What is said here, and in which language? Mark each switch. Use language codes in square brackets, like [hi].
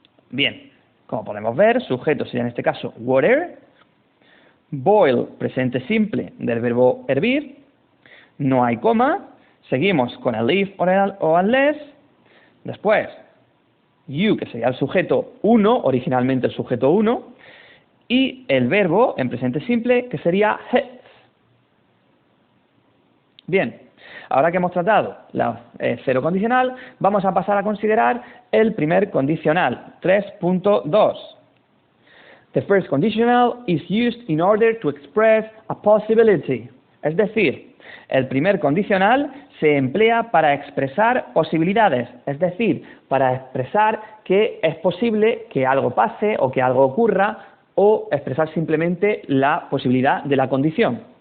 [es] Bien, como podemos ver, sujeto sería en este caso water, boil, presente simple del verbo hervir, no hay coma, seguimos con el if o unless, después you, que sería el sujeto 1, originalmente el sujeto 1, y el verbo en presente simple, que sería heats. Bien, ahora que hemos tratado la cero condicional, vamos a pasar a considerar el primer condicional, 3.2. [en] The first conditional is used in order to express a possibility. [es] Es decir, el primer condicional se emplea para expresar posibilidades, es decir, para expresar que es posible que algo pase o que algo ocurra, o expresar simplemente la posibilidad de la condición.